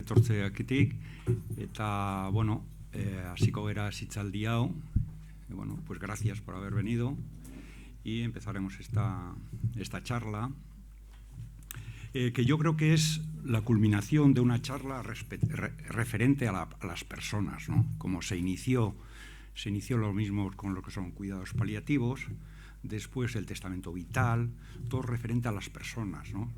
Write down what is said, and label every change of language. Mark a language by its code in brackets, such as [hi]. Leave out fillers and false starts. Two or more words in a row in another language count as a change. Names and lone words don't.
[eu] Etortzeaketik, eta, bueno, hasiko gera hitzaldi hau, bueno, [es] pues gracias por haber venido, y empezaremos esta charla, que yo creo que es la culminación de una charla referente a las personas, ¿no? Como se inició lo mismo con lo que son cuidados paliativos, después el testamento vital, todo referente a las personas, ¿no?